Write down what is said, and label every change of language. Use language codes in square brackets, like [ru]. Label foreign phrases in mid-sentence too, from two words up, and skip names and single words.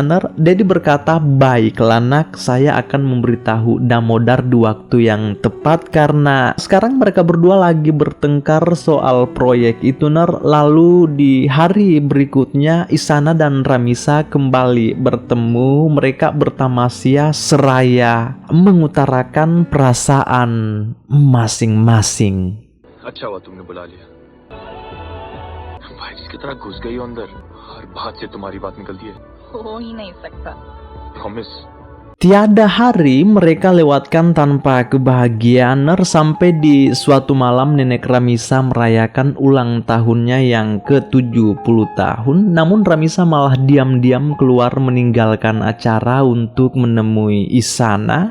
[id] Dedi berkata, baiklah nak, saya akan memberitahu Damodar di waktu yang tepat karena sekarang mereka berdua lagi bertengkar soal proyek itu, ner. Lalu di hari berikutnya Isana dan Ramisa kembali bertemu. Mereka bertamasya seraya mengutarakan perasaan masing-masing. [hi] अच्छा हुआ तुमने बुला लिया भाई, जिसकी तरह घुस गई हो अंदर, हर बात से तुम्हारी बात निकलती है। हो ही नहीं सकता। प्रॉमिस। [id] Tiada hari mereka lewatkan tanpa kebahagiaan, sampai di suatu malam nenek Ramisa merayakan ulang tahunnya yang ke-70 tahun. Namun Ramisa malah diam-diam keluar meninggalkan acara untuk menemui Isana.